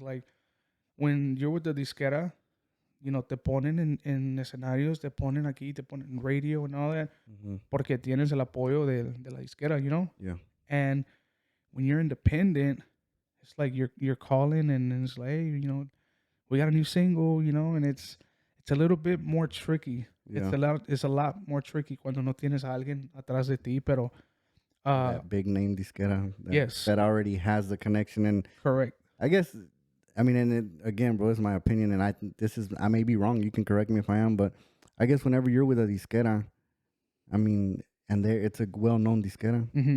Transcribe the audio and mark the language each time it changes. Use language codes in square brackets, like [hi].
[en] Like when you're with the disquera, [es] te ponen en escenarios, te ponen aquí, te ponen en radio [en] and all that, [es] porque tienes el apoyo de la disquera, [en] Yeah. And when you're independent, it's like you're calling, and it's like, hey, we got a new single, and it's a little bit more tricky. Yeah. It's a lot more tricky [es] cuando no tienes a alguien atrás de ti, pero [en] that big name disquera that already has the connection. And correct. I guess, I mean, and again, bro, it's my opinion, and I may be wrong. You can correct me if I am, but I guess whenever you're with a disquera, I mean, and it's a well-known disquera.